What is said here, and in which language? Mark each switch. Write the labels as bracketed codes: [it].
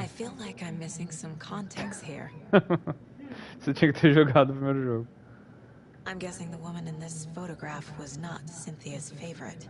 [en] I feel like I'm missing some context here. [pt] Você tinha que ter jogado o primeiro jogo. [en] I'm guessing the woman in this photograph was not Cynthia's favorite.